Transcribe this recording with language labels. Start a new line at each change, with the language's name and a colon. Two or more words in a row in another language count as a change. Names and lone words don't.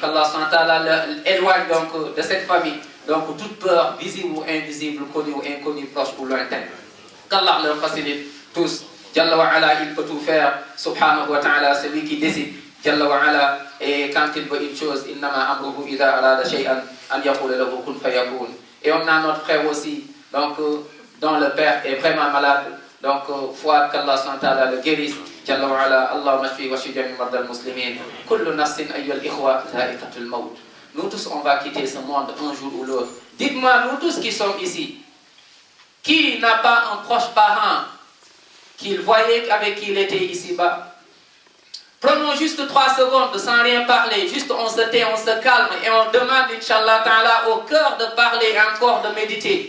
French: Qu'Allah SWT éloigne donc de cette famille donc toute peur, visible ou invisible, connue ou inconnue, proche ou lointaine. Qu'Allah leur facilite tous.
Arabic: جل وعلا,
French: il peut tout faire.
Arabic: سبحانه وتعالى,
French: c'est lui qui décide.
Arabic: جل وعلا,
French: et quand il veut une chose,
Arabic: إنما أمره إذا أراد شيئا أن يقول له كن فيكون.
French: Et on a notre frère aussi, donc dont le père est vraiment malade. Donc, foi qu'Allah SWT le guérisse.
Arabic: جل وعلا اللهم اشف واشف جميع مرضى المسلمين كل نفس أيها الإخوة ذائقة الموت.
French: Nous tous, on va quitter ce monde un jour ou l'autre. Dites-moi, nous tous qui sommes ici, qui n'a pas un proche parent qu'il voyait avec qui il était ici-bas? Prenons juste 3 secondes sans rien parler. Juste on se tait, on se calme et on demande,
Arabic: إن شاء الله تعالى,
French: au cœur de parler et encore de méditer.